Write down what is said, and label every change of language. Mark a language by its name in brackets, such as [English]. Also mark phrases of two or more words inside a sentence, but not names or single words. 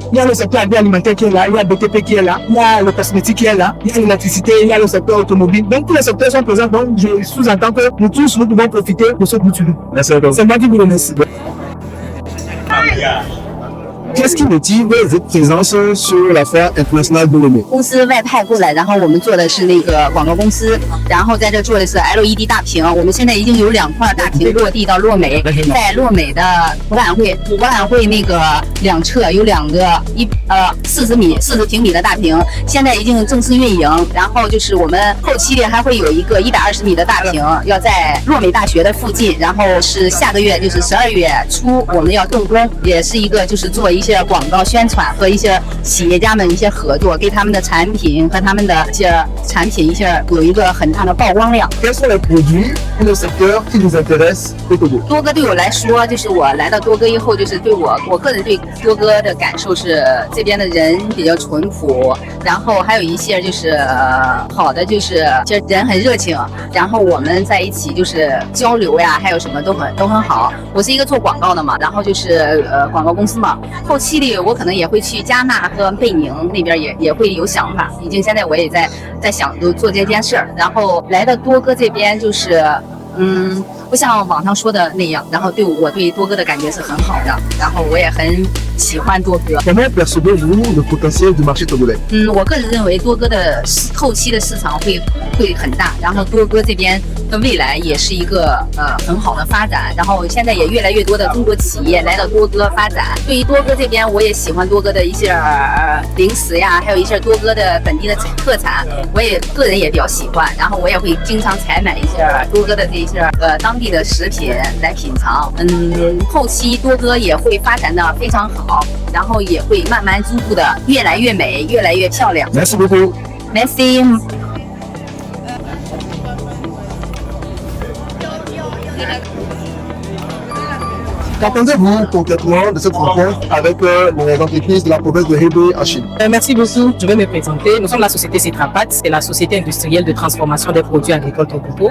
[French] Il y a le secteur agroalimentaire qui est là, il y a le BTP qui est là, il y a le cosmétique qui est là, il y a l'électricité, il y a le secteur automobile. Donc tous les secteurs sont présents. Donc je sous-entends que nous tous, nous pouvons profiter de ce bout. Merci à vous. C'est moi qui vous remercie. Qu'est-ce qui motive votre présence sur la foire internationale de Lomé? [Chinese] 公司外派过来，然后我们做的是那个广告公司，然后在这做的是 LED 大屏。我们现在已经有2块大屏落地到洛美，在洛美的博览会那个两侧有2个40平米的大屏，现在已经正式运营。然后就是我们后期里还会有一个120米的大屏，要在洛美大学的附近，然后是下个月就是12月初我们要动工，也是一个就是做一些广告宣传和一些企业家们一些合作，给他们的产品和他们的一些产品有一个很大的曝光量。 [French] Quels sont les produits et le secteur qui vous intéressent au Togo? [Chinese] 多哥对我来说，就是我来到多哥以后，就是对我个人对多哥的感受是这边的人比较淳朴，然后还有一些就是好的就是人很热情，然后我们在一起就是交流呀，还有什么都很好。我是一个做广告的嘛，然后就是广告公司嘛，后期里我可能也会去加纳和贝宁那边也会有想法，已经现在我也在想做这件事儿，然后来到多哥这边就是不像网上说的那样，然后我对多哥的感觉是很好的，然后我也很喜欢多哥。 [French] Comment percevez-vous le potentiel du marché togolais? [Chinese] 我个人认为多哥的后期的市场会很大，然后多哥这边的未来也是一个很好的发展，然后现在也越来越多的中国企业来到多哥发展。对于多哥这边，我也喜欢多哥的一些零食呀，还有一些多哥的本地的特产，我也个人也比较喜欢，然后我也会经常采买一些多哥的这些当地的食品来品尝。后期多哥也会发展的非常好，然后也会慢慢逐步的越来越美，越来越漂亮。 [French] Merci beaucoup. Merci. Qu'entendez-vous concrètement de cette rencontre avec les entreprises de la province de Hebei en Chine? Merci beaucoup. Je vais me présenter. Nous sommes la société Citrapat, c'est la société industrielle de transformation des produits agricoles Togo.